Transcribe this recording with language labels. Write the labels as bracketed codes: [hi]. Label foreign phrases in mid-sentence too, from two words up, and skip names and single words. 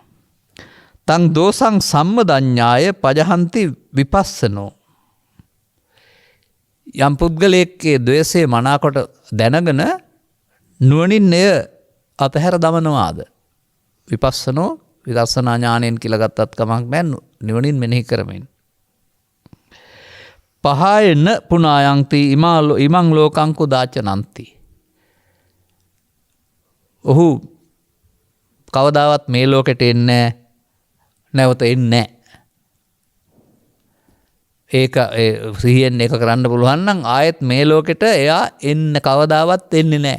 [pi] තං දෝසං සම්මදඤ්ඤාය පජහන්ති විපස්සනෝ. [si] යම් පුද්ගලයෙක්ගේ ද්වේෂය මනාකොට දැනගෙන නුවණින් එය අතහැර දමනවාද? විපස්සනෝ විදර්ශනා ඥාණයෙන් කියලා ගත්තත් කමක් නැහැ. නුවණින් මෙනෙහි කරමින්. [pi] පහයන පුනායන්ති ඉමං ලෝකං කුදාචනන්ති. [si] ඔහු කවදාවත් මේ ලෝකෙට එන්නේ නැවත එන්නේ ඒක සිහියෙන් ඒක කරන්න පුළුවන් නම් ආයෙත් මේ ලෝකෙට එයා එන්න කවදාවත් එන්නේ නැහැ.